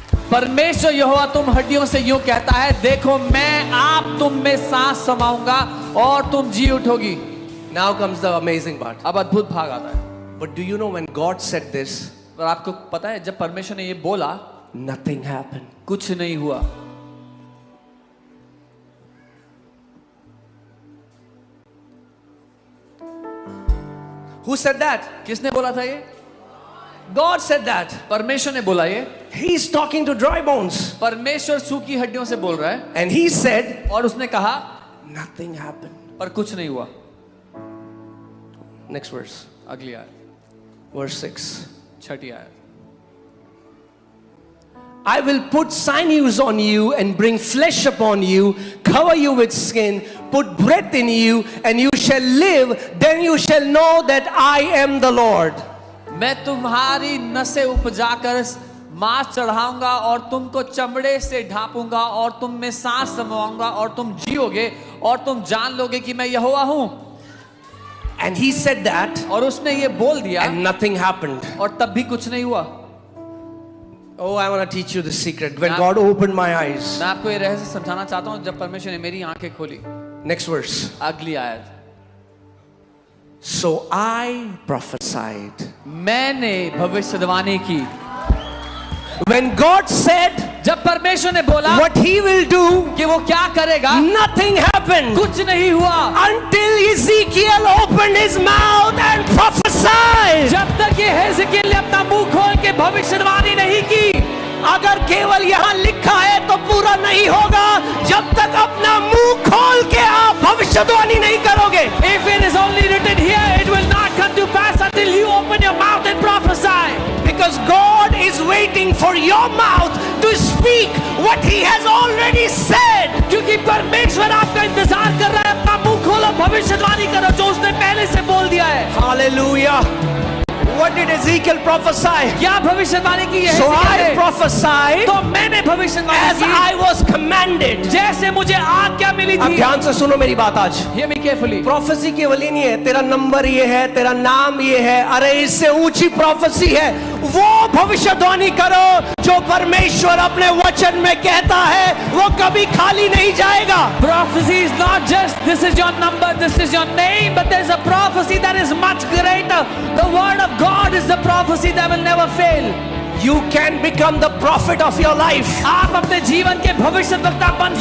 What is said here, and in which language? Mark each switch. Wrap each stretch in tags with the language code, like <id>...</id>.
<hi>परमेश्वर यहोवा तुम हड्डियों से यूं कहता है, देखो मैं आप तुम में सांस समाऊंगा और तुम जी उठोगी.</hi> <en>Now comes the amazing part.</en> <hi>अब अद्भुत भाग आता है.</hi> <en>But do you know when God said this,</en> <hi>और आपको पता है जब परमेश्वर ने ये बोला,</hi> <en>nothing happened.</en> <hi>कुछ नहीं हुआ.</hi> <en>Who said that?</en> <hi>किसने बोला था ये?</hi> <en>God said that.</en> <hi>परमेश्वर ने बोला ये.</hi> <en>He's talking to dry bones.</en> <hi>परमेश्वर सूखी हड्डियों से बोल रहा है.</hi> <en>And he said,</en> <hi>और उसने कहा</hi> <en>nothing happened.</en> <hi>पर कुछ नहीं हुआ.</hi> <en>Next verse.</en> <hi>अगली आयत,</hi> <en>Verse 6.</en> <hi>छठी आयत.</hi> <en>I will put sinews on you and bring flesh upon you, cover you with skin, put breath in you, and you shall live. Then you shall know that I am the Lord.</en> <hi>मैं तुम्हारी नसें उपजाकर मांस चढ़ाऊंगा और तुमको चमड़े से ढांपूंगा और तुम में सांस समाऊंगा और तुम जियोगे और तुम जान लोगे कि मैं यहोवा हूं.</hi> <en>And he said that,</en> <hi>और उसने ये बोल दिया</hi> <en>and nothing happened.</en> <hi>और तब भी कुछ नहीं हुआ.</hi> <en>Oh, I want to teach you the secret. When God opened my eyes.</en> <hi>मैं आपको ये रहस्य समझाना चाहता हूं जब परमेश्वर ने मेरी आंखें खोली.</hi> <en>Next verse.</en> <hi>अगली आयत.</hi> <en>So I prophesied.</en> <hi>मैंने भविष्यवाणी की.</hi> <en>When God said</en> <hi>जब परमेश्वर ने बोला</hi> <en>what he will do,</en> <hi>कि वो क्या करेगा,</hi> <en>nothing happened.</en> <hi>कुछ नहीं हुआ.</hi> <en>Until Ezekiel opened his mouth and prophesied.</en> <hi>जब तक ये हेzekiel ने अपना मुंह खोल के भविष्यवाणी नहीं की. अगर केवल यहाँ लिखा है तो पूरा नहीं होगा जब तक अपना मुंह खोल के आप भविष्यवाणी नहीं करोगे.</hi> <en>If it is only written here, it will not come to pass until you open your mouth and prophesy. Because God is waiting for your mouth to speak what he has already said.</en> <hi>क्योंकि परमेश्वर आपका इंतजार कर रहा है. अपना मुंह खोलो, भविष्यवाणी करो जो उसने पहले से बोल दिया है.</hi> <en>Hallelujah. What did Ezekiel prophesy?</en> <hi>क्या भविष्यवाणी की है?</hi> <en>So I prophesied</en> <hi>तो मैंने भविष्यवाणी</hi> <en>as</en> <hi>की</hi> <en>I was commanded.</en> <hi>जैसे मुझे आज्ञा मिली अब थी. ध्यान से सुनो मेरी बात आज.</hi> <en>Hear me carefully.</en> <hi>प्रोफेसी केवल ही नहीं है तेरा नंबर ये है, तेरा नाम ये है. अरे इससे ऊंची प्रोफेसी है. वो भविष्यवाणी करो जो परमेश्वर अपने वचन में कहता है, वो कभी खाली नहीं जाएगा.</hi> <en>Prophecy is not just this is your number, this is your name, but there's a prophecy that is much greater. The word of God is the prophecy that will never fail. You can become the prophet of your life.</en> <hi>आप अपने जीवन के भविष्यवक्ता बन</hi>